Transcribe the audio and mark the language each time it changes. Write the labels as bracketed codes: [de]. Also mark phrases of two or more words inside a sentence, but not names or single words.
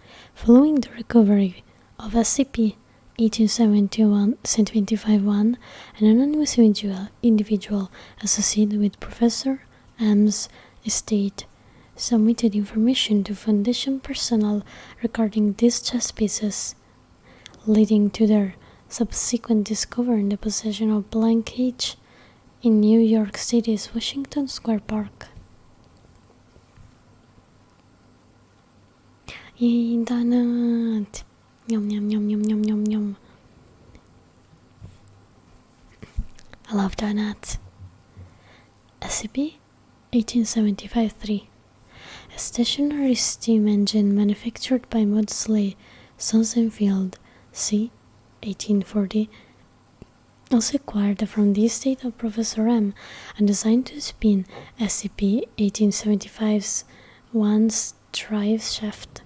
[en] Following the recovery of SCP-1871-1, an anonymous individual associated with Professor M's estate submitted information to Foundation personnel regarding these chess pieces, leading to their subsequent discovery in the possession of Blank H in New York City's Washington Square Park. Yay, donut! Yum yum yum yum yum yum yum. I love donuts. SCP-1875-3, a stationary steam engine manufactured by Maudsley Sonsonfield, c. 1840, was acquired from the estate of Professor M and designed to spin SCP-1875's once drive shaft.